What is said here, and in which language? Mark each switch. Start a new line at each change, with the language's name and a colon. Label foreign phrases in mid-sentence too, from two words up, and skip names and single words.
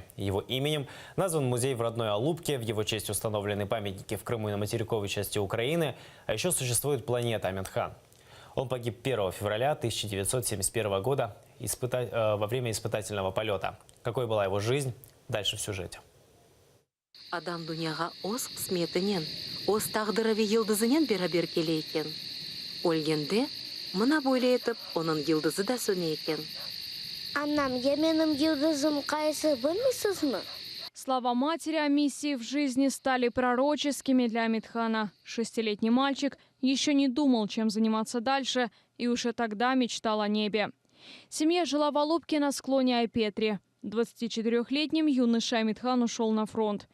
Russian: Его именем назван музей в родной Алупке, в его честь установлены памятники в Крыму и на материковой части Украины, а еще существует планета Аминхан. Он погиб 1 февраля 1971 года во время испытательного полета. Какой была его жизнь? Дальше в сюжете.
Crimean Tatar: Адам дүнияға оз қысметінен, оз тағдыры йылдызынан бері келейкен. Өлгенде, мұна бойлы етіп, оның йылдызы да сөне екен. Анам, менің йылдызым қайсы білмейсіз ме?
Russian: Слова матери о миссии в жизни стали пророческими для Амитхана. 6-летний мальчик еще не думал, чем заниматься дальше, и уже тогда мечтал о небе. Семья жила в Алупке на склоне Айпетри. 24-летним юноша Амитхан ушел на фронт.